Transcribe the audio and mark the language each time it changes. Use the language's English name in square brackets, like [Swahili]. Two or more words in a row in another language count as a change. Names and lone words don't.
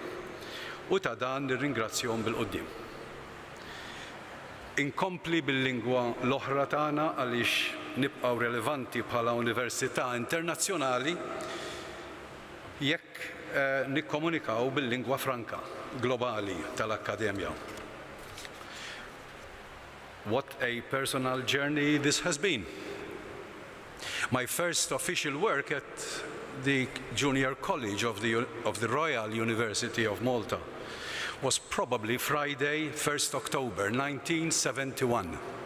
[Maltese] U ta' dan nirringrazzjahom bil-qudiem. Inkompli bil-lingwa l-oħra tagħna għaliex nibqgħu relevanti bħala università internazzjonali jekk nikkomunikaw bil-lingwa franka globali tal-akkademja. [English] What a personal journey this has been. My first official work at the Junior College of the Royal University of Malta was probably Friday, 1st October 1971.